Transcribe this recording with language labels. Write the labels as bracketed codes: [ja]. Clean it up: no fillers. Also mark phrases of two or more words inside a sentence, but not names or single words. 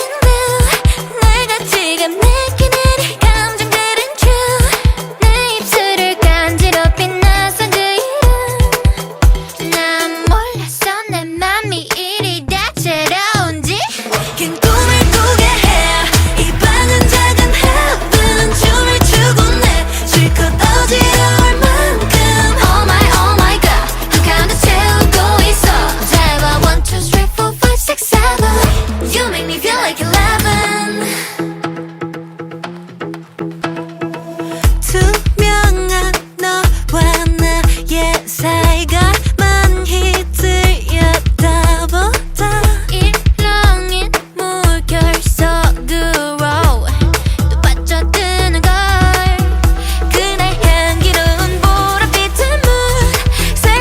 [ko] 내가 지금 느끼는 이 감정들은 true 내 입술을 간지럽힌 낯선 그 이름 난 몰랐어 내 맘이 이리 다채로운지 긴 꿈을 꾸게 해 이 방은 작은 heaven 춤을 추고 내 실컷 어지러울 만큼 [en] Oh my god [ko] 한 칸도 채우고 있어 잘 봐 1, 2, 3, 4, 5, 6, 7 [en] You make me feel like 11 [ko] 투명한 너와 나의 사이가 많이 들여다보다 일렁인 물결 속으로 또 빠져드는 걸 그날 향기로운 보랏빛의 문 셀